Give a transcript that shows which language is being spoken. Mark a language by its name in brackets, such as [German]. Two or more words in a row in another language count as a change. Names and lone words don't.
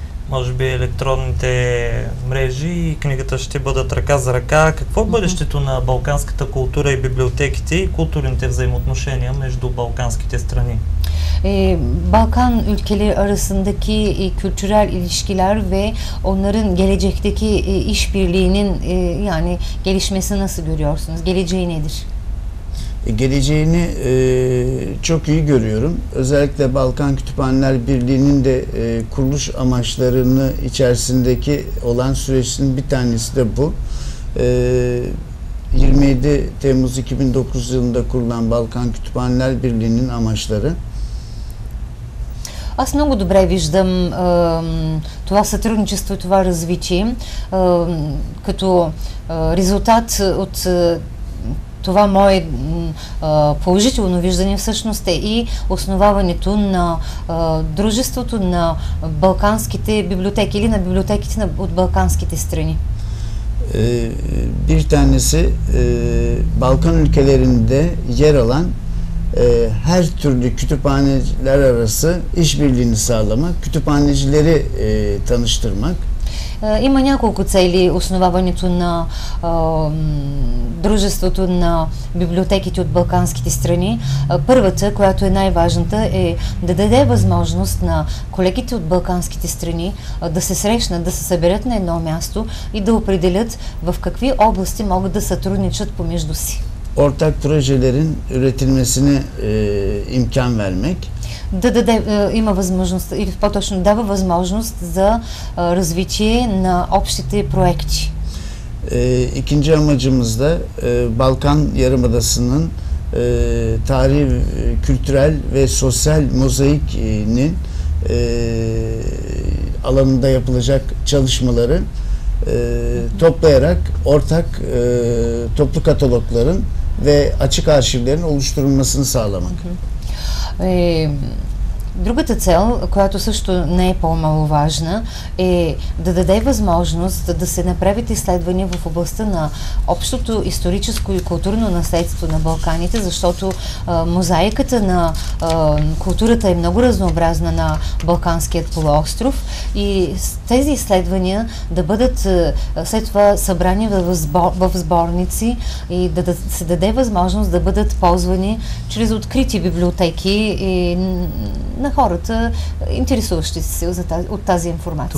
[Bulgarian] Може би електронните мрежи и книгата ще бъдат ръка за ръка. Какво е бъдещето на балканската култура и библиотеките и културните взаимоотношения между балканските страни? [Turkish] Balkan ülkeleri arasındaki kültürel ilişkiler ve onların gelecekteki işbirliğinin yani gelişmesi nasıl görüyorsunuz? Geleceği nedir? Geleceğini çok iyi görüyorum. Özellikle Balkan Kütüphaneler Birliği'nin de kuruluş amaçlarını içerisindeki olan süreçin bir tanesi de bu. 27 Temmuz 2009 yılında kurulan Balkan Kütüphaneler Birliği'nin amaçları. [Bulgarian] Аз много добре виждам това сътрудничество, това развитие като резултат от това мое положително виждане всъщност е и основаването на дружеството на балканските библиотеки или на библиотеките от балканските страни. [Turkish] Bir tanesi Balkan ülkelerinde yer alan her türlü kütüphaneler arası işbirliğini sağlamak, kütüphanecileri tanıştırmak. [Bulgarian] Има няколко цели основаването на дружеството на библиотеките от балканските страни. Първата, която е най-важната, е да даде възможност на колегите от балканските страни да се срещнат, да се съберат на едно място и да определят в какви области могат да сътрудничат помежду си. [Turkish] Ortak projelerin üretilmesine imkan vermek. [Bulgarian] Да даде, има възможност, или по-точно дава възможност за развитие на общите проекти. [Turkish] İkinci amacımız da Balkan Yarımadası'nın tarihi, kültürel ve sosyal mozaikinin alanında yapılacak çalışmaları toplayarak ortak toplu katalogların ve açık arşivlerin oluşturulmasını sağlamak. [Bulgarian] Другата цел, която също не е по-маловажна, е да даде възможност да се направят изследвания в областта на общото историческо и културно наследство на Балканите, защото мозайката на културата е много разнообразна на Балканският полуостров и тези изследвания да бъдат след това събрани в сборници и да се даде възможност да бъдат ползвани чрез открити библиотеки и на хората, интересуващи се от тази информация.